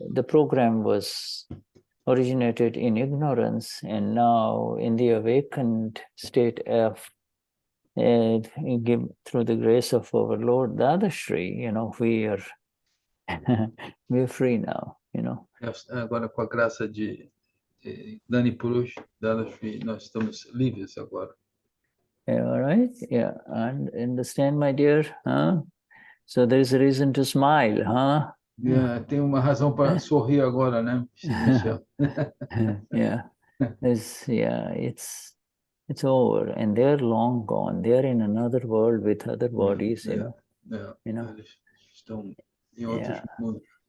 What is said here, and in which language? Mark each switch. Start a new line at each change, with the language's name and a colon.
English: The program was originated in ignorance, and now in the awakened state of through the grace of our Lord Dadashri, you know, we're free now, you know.
Portuguese: Agora, com a graça de Gnani Purush Dadashri, nós estamos livres agora.
English: All right, yeah, and understand, my dear, huh? So there is a reason to smile, huh? Yeah,
Portuguese: tem uma razão para sorrir agora, né, Michelle?
English: Yeah, it's over, and they're long gone. They're in another world with other bodies, you know.
Portuguese: Eles estão em outros mundos.